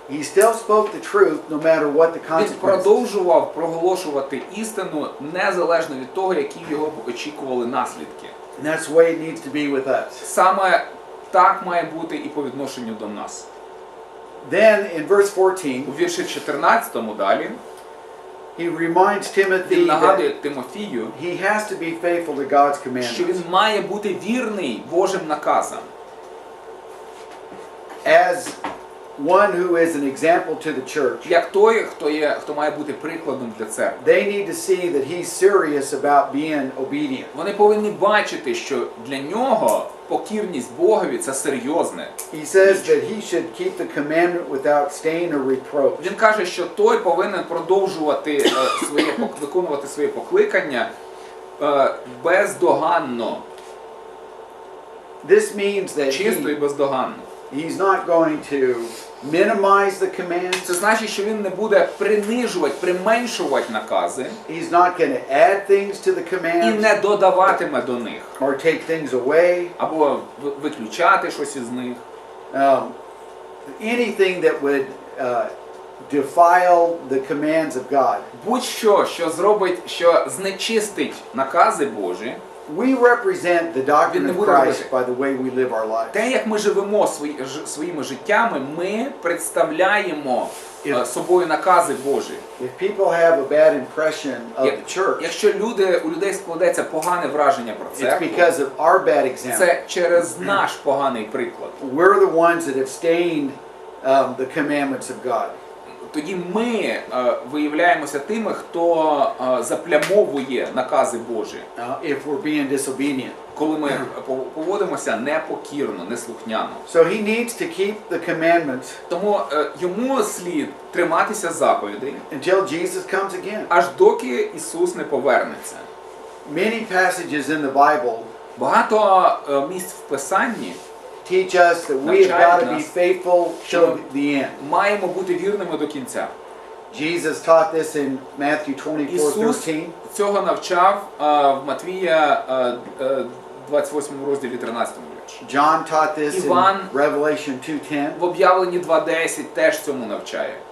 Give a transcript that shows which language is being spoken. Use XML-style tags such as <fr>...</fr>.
<en>He still spoke the truth no matter what the</en> <uk>Він</uk> <en>consequences.</en> <uk>продовжував проголошувати істину незалежно від того, які його очікували наслідки.</uk> <en>And that's the way it needs to be with us.</en> <uk>Саме так має бути і по відношенню до нас.</uk> <en>Then in verse 14,</en> <uk>У вірші 14 далі</uk> <en>he reminds</en> <uk>він</uk> <en>Timothy</en> <uk>нагадує</uk> <en>that</en> <uk>Тимофію,</uk> <en>he has to be faithful to God's</en> <uk>що</uk> <en>commandments.</en> <uk>він має бути вірний Божим наказам.</uk> <en>As one who is an example to the church,</en> <uk>Як той, хто має бути прикладом для церкви.</uk> <en>they need to see that he's serious about being obedient.</en> <uk>Вони повинні бачити, що для нього покірність Богові – це серйозне.</uk> <en>He says that he should keep the commandment without stain or reproach.</en> <uk>Він каже, що той повинен продовжувати виконувати своє покликання бездоганно,</uk> <en>This means that</en> <uk>чисто і бездоганно.</uk> <en>he's not going to minimize the commands.</en> <uk>Це значить, що він не буде принижувати, применшувати накази</uk> <en>He's not going to add things to the</en> <uk>і</uk> <en>commands</en> <uk>не додаватиме до них,</uk> <en>or take things away.</en> <uk>або виключати щось із них.</uk> <en>Anything that would defile the commands of God.</en> <uk>Будь-що, що зробить, що знечистить накази Божі,</uk> <en>We represent the doctrine</en> <uk>Він не</uk> <en>of</en> <uk>буде</uk> <en>Christ</en> <uk>робити.</uk> <en>by the way we live our lives.</en> <uk>те, як ми живемо своїми життями, ми представляємо собою накази Божі.</uk> <en>If people have a bad impression of the church,</en> <uk>Якщо у людей складеться погане враження про</uk> <en>it's</en> <uk>церкву,</uk> <en>because of our bad example.</en> <uk>це через наш поганий приклад.</uk> <en>We're the ones that have stained the commandments of God.</en> <uk>тоді ми виявляємося тими, хто заплямовує накази Божі,</uk> <en>if we're being disobedient.</en> <uk>коли ми поводимося непокірно, неслухняно.</uk> <en>So he needs to keep the commandments</en> <uk>Тому йому слід триматися заповідей,</uk> <en>until Jesus comes again.</en> <uk>аж доки Ісус не повернеться.</uk> <en>Many passages in the Bible</en> <uk>Багато місць в Писанні</uk> <en>teach us that we have got to be faithful till the end.</en> <uk>маємо бути вірними до кінця.</uk> <en>Jesus taught this in Matthew 24:13.</en> <uk>Ісус цього навчав в Матвія 28 розділі 13 вірші.</uk> <en>John taught this in</en> <uk>Іван</uk> <en>Revelation 2:10.</en> <uk>В об'явленні 2:10 теж цьому навчає.</uk>